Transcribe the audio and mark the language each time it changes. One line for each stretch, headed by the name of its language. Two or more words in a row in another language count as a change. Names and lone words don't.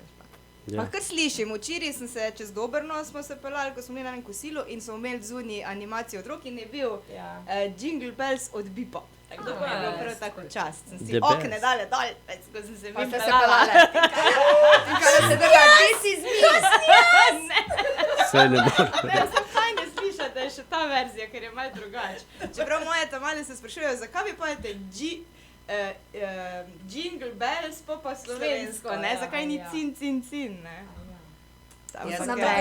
Slovenian: Ja. Pa kar slišim, včeraj sem se čez Dobrno smo se pelali, ko smo bili na enem kosilu in smo imeli zunaj animacijo otrok in je bil Jingle Bells od Bipa. Tako da je bilo prav tako čast. Sem si
English: The
Slovenian: okne
English: best.
Slovenian: dale dol, ko sem se Pa vim ste se pelala. pelale. Kaj se dogaja?
English: This is me.
Slovenian: Saj ne bo. Ne, sem fajn je slišati, da je še ta verzija, ker je malo drugače. Čeprav moje tamale se sprašujejo, zakaj vi pojete Jingle Bells pa slovensko, ne? ja, Zakaj ni ja. cin, cin, cin, ne? Ja, znam zakaj?